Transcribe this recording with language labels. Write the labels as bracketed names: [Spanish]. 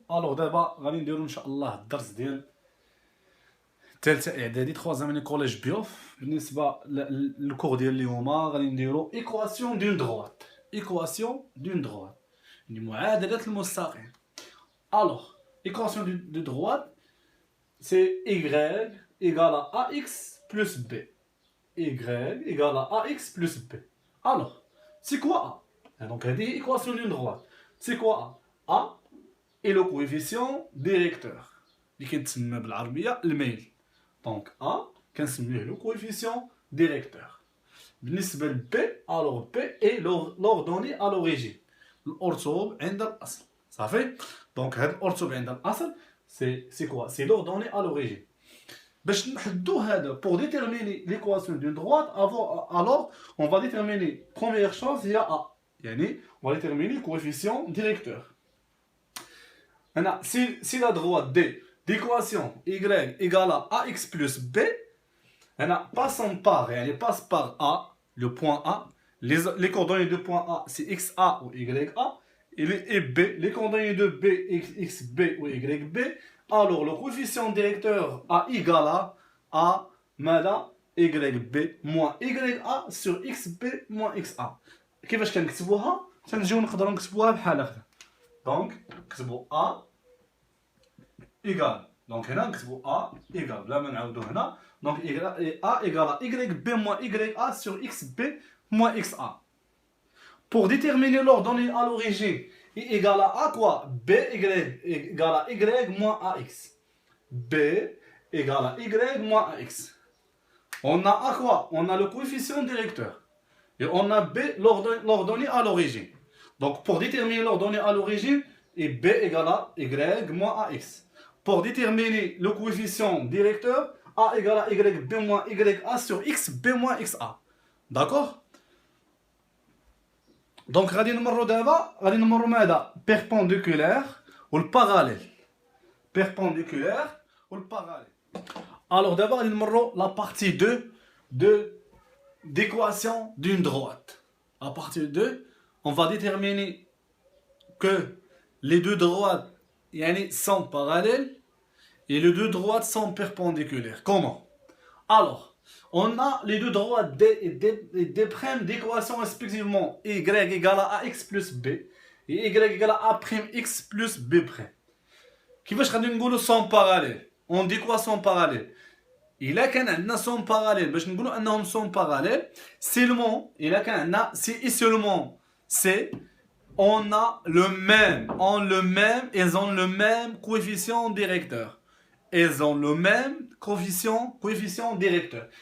[Arabic] الوغ دابا غادي نديرو ان شاء الله الدرس ديال ثالثه اعدادي 3 اني كوليج بيوف. بالنسبه للكور ديال اليوم غادي نديرو ايكواسيون دون دروات. يعني معادله المستقيم. الوغ ايكواسيون دو دروات سي [French] y égale à ax plus b. y égale à ax plus b. Alors, c'est quoi A? Donc, elle dit équation d'une droite. C'est quoi A? A est le coefficient directeur. [Arabic] اللي كنتسمى بالعربية الميل. [French] Donc, A [Arabic] كنسميه [French] le coefficient directeur. [Arabic] بالنسبة ل [French] B, alors B est l'ordonnée à l'origine. [Arabic] الأرتوب عند الأصل. صافي؟ Donc, هاد الأرتوب عند الأصل [French] c'est quoi? C'est l'ordonnée à l'origine. [Arabic] باش نحدو هذا [French] pour déterminer l'équation d'une droite, alors on va déterminer première chose [Arabic] هي [French] A. يعني on va déterminer le coefficient directeur. Maintenant, si la droite D d'équation y égale à ax plus b, passons par, yani passe par A, le point A, les coordonnées de point A c'est xa ou ya, et B, les coordonnées de B, xb ou yb. Alors le coefficient directeur A égale à [Arabic] ماذا [French] yb moins ya sur xb moins xa. [Arabic] كيفاش كنكتبوها؟ تنجيو نقدروا نكتبوها بحال هكذا. دونك نكتبوا [French] A égale. [Arabic] Donc هنا نكتبوا [French] A égale [Arabic] بلا ما نعاودو هنا. [French] Donc A égale à yb moins ya sur xb moins xa. Pour déterminer l'ordonnée à l'origine, I égale à quoi? B égale à y moins ax. B égale à y moins ax. On a à quoi? On a le coefficient directeur. Et on a B l'ordonnée à l'origine. Donc pour déterminer l'ordonnée à l'origine, et B égale à y moins ax. Pour déterminer le coefficient directeur, A égale à yb moins ya sur xb moins xa. D'accord? [Arabic] Donc غادي نمروا دابا ماذا؟ [French] perpendiculaire والparallèle. Perpendiculaire والparallèle. Alors d'abord [Arabic] غادي نمروا [French] la partie 2 d'équation d'une droite. À partir de 2, on va déterminer que les deux droites sont parallèles et les deux droites sont perpendiculaires. Comment? Alors, on a les deux droites D et D' d'équation respectivement y égale à ax plus b et y égale à a'x plus b'. [Arabic] كيفاش غادي نقولوا [French] sont parallèles? On dit quoi sont parallèles? [Arabic] إلا كان عندنا sont parallèles باش نقولوا أنهم [French] sont parallèles seulement [Arabic] إلا كان عندنا [French] si et seulement c'est on a le même ils ont le même coefficient directeur. Ils ont le même coefficient directeur.